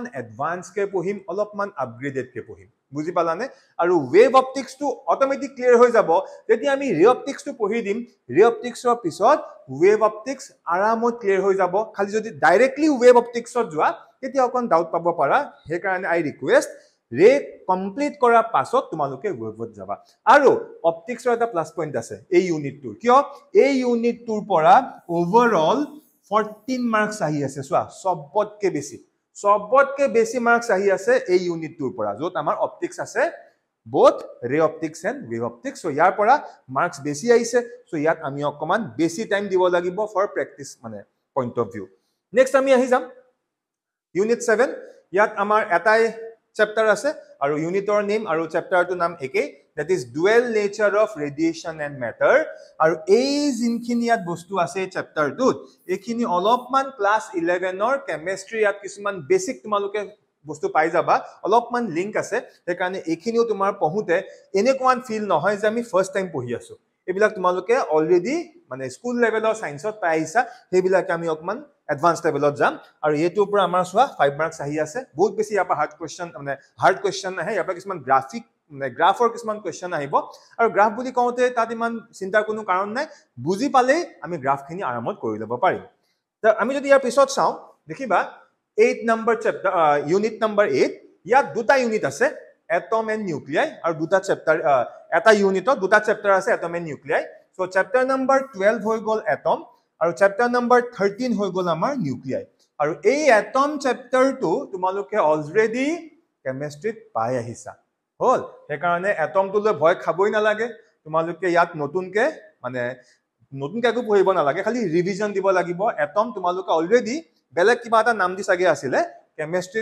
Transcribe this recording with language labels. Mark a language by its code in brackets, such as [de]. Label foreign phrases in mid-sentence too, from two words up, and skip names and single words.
[as] এডভান্স কে পঢ়িম অলপমান আপগ্ৰেডেড কে পঢ়িম বুজি পালানে আৰু [en] wave optics টো [as] অটোমেটিক ক্লিয়াৰ হৈ যাব যেতিয়া আমি [en] ray optics টো [as] পঢ়ি দিম [en] ray opticsৰ [as] পিছত [en] wave optics [as] আৰামত ক্লিয়াৰ হৈ যাব খালি যদি [en] directly wave opticsত [as] যোৱা তেতিয়া অকন ডাউট পাব পাৰা হে কাৰণে [en] I request ray complete [as] কৰা পাছত তোমালোকে ৱেভত যাবা আৰু অপটিক্সৰ এটা [en] plus point [as] আছে এই ইউনিটটোৰ কিয় এই ইউনিটটোৰ পৰা ওভাৰঅল 14 মাৰ্কস আহি আছে সোৱা সবতকে বেছি মাৰ্কস আহি আছে এই ইউনিটটোৰ পৰা যত আমাৰ অপটিক্স আছে [en] both ray optics and wave optics so [as] ইয়াৰ পৰা মাৰ্কস বেছি আহিছে so ইয়াত আমি অকমান বেছি টাইম দিব লাগিব [en] for practice [as] মানে [en] point of view next [as] আমি আহি যাম ইউনিট 7 ইয়াত আমাৰ এটাই চেপ্টাৰ আছে আৰু ইউনিটৰ নেম আৰু চেপ্টাৰটোৰ নাম একে [en] that is dual nature of radiation and matter [as] আৰু এই জিনখিনি ইয়াত বস্তু আছে চেপ্টাৰটোত এখিনি অলপমান ক্লাস 11 ৰ কেমিষ্ট্ৰি ইয়াত কিছুমান বেসিক তোমালোকে বস্তু পাই যাবা অলপমান লিংক আছে সেই কাৰণে এখিনিও তোমাৰ পঢ়ুতে এনেকুৱান ফিল নহয় যে আমি [en] first time [as] পঢ়ি আছো এবিলাক তোমালোকে অলৰেডি মানে [en] school levelৰ scienceত [as] পাই আহিছা হেবিলাক আমি অকমান [en] advance levelত [as] যাম আৰু এটোৰ পৰা আমাৰ সোৱা 5 মাৰ্কস আহি আছে বহুত বেছি ইয়াৰ পৰা [en] hard question [as] মানে [en] hard question [as] আহে ইয়াৰ পৰা কিছুমান গ্ৰাফিক মানে গ্ৰাফৰ কিছুমান কোৱেশ্চন আহিব আৰু গ্ৰাফ বুলি কওঁতে তাত ইমান চিন্তাৰ কোনো কাৰণ নাই বুজি পালে আমি গ্ৰাফখিনি আৰামত কৰি ল'ব পাৰিম আমি যদি ইয়াৰ পিছত চাও দেখিবা [en] 8 number chapter unit number 8 [as] ইয়াত দুটা ইউনিট আছে [en] atom and nuclei [as] আৰু দুটা চেপ্টাৰ এটা ইউনিটত দুটা চেপ্টাৰ আছে [en] atom and nuclei so chapter number 12 [as] হৈ গল atom আৰু [en] chapter number 13 [as] হৈ গল আমাৰ nuclei আৰু এই atom chapter টো তোমালোকে অলৰেডি কেমিষ্ট্ৰিত পাই আহিছা হল সেই কাৰণে atom টো লৈ ভয় খাবই নালাগে তোমালোকে ইয়াত নতুনকে মানে নতুনকে একো পঢ়িব নালাগে খালি ৰিভিজন দিব লাগিব atom তোমালোকে অলৰেডি বেলেগ কিবা এটা নাম দি সাগে আছিলে কেমিষ্ট্ৰি